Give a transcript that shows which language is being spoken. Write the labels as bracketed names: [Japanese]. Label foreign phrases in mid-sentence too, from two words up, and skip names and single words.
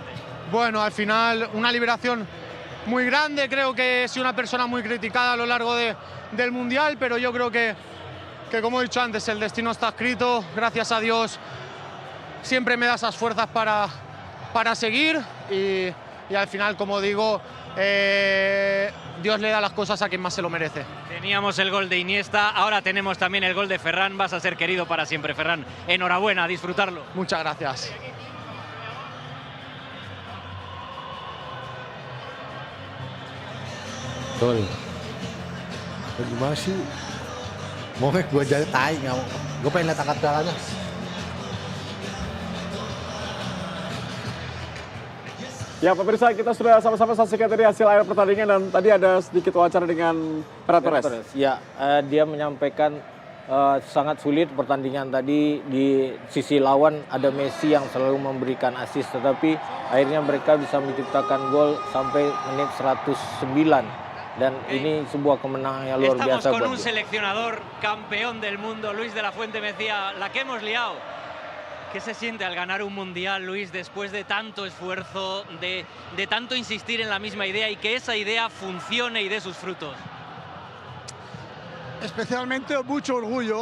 [Spanish] Bueno, al final una liberación muy grande, creo que he sido una persona muy criticada a lo largo del Mundial, pero yo creo que que como he dicho antes, el destino está escrito, gracias a Dios siempre me da esas fuerzas para seguir y al final, como digo, Dios le da las cosas a quien más se lo merece. Teníamos el gol de Iniesta, ahora tenemos también el gol de Ferran. Vas a ser querido para siempre, Ferran. Enhorabuena, a disfrutarlo. Muchas gracias. [Indonesian] Betul. Gimana sih? Mau gue jadi tai nggak mau. Gue pengen lihat angkat darahnya. Ya pemirsa, kita sudah sama-sama saksikan tadi hasil akhir pertandingan dan tadi ada sedikit wawancara dengan Ferran Torres. Ya, dia menyampaikan sangat sulit pertandingan tadi. Di sisi lawan ada Messi yang selalu memberikan assist, tetapi akhirnya mereka bisa menciptakan gol sampai menit 109. Dan ini sebuah kemenangan yang luar biasa. [Spanish] Estamos con un seleccionador campeón del mundo, Luis de la Fuente, me decía, la que hemos liado. ¿Qué se siente al ganar un mundial, Luis, después de tanto esfuerzo, de tanto insistir en la misma idea y que esa idea funcione y dé sus frutos? Especialmente mucho orgullo.